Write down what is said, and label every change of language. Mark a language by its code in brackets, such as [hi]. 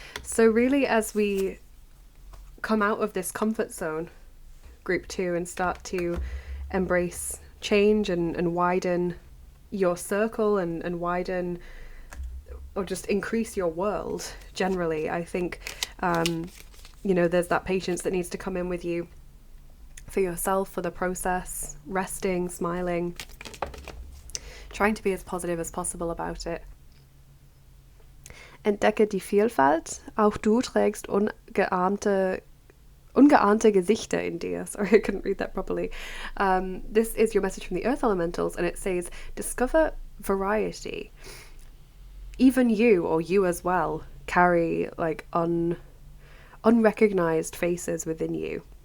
[en] So really, as we come out of this comfort zone, group 2, and start to embrace change and widen your circle and widen or just increase your world generally, I think, you know, there's that patience that needs to come in with you for yourself, for the process, resting, smiling, trying to be as positive as possible about it. [de] Entdecke die Vielfalt. Auch du trägst ungeahnte Gesichter in dir. [en] Sorry, I couldn't read that properly. This is your message from the Earth Elementals, and it says, discover variety. Even you, or you as well, carry like unrecognized faces within you.